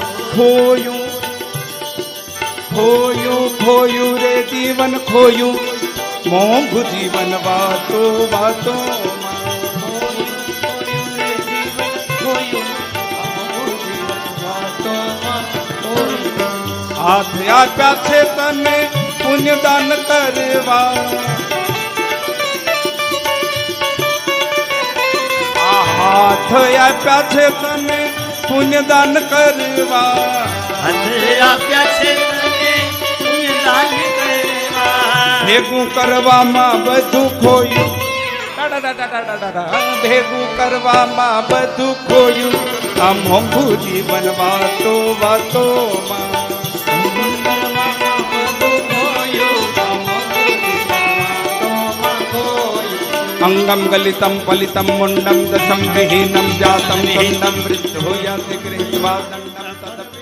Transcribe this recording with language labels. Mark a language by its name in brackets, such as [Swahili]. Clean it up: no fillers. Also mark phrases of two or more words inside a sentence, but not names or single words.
[Gujarati] ખોયું ખોયું ખોયું રે જીવન ખોયું મોંઘું જીવન વાતો વાતો હાથ આપ્યા છે તને પુણ્ય દાન કરવા હાથ આપ્યા છે તને પુણ્ય દાન કરવા હાથ આપ્યા છે તને પુણ્ય દાન કરવા ભેગું કરવામાં બધું ખોયું ભેગું કરવામાં બધું ખોયું આ મોંઘું જીવન વાતો વાતો માં [Sanskrit] अंगम गलितं पलितं मुंडं दशं विहीनं जातं विहीनं वृद्धो याति गृहीत्वा दण्डं तदपि